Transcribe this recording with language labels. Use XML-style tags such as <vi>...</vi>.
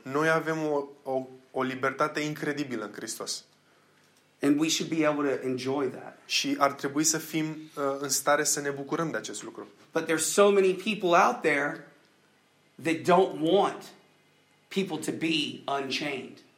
<ro>Noi avem o libertate incredibilă în Hristos.</ro> <en>And we should be able to enjoy that.</en> <ro>Și ar trebui să fim în stare să ne bucurăm de acest lucru.</ro> <en>But there's so many people out there that don't want people to be unchained.</en>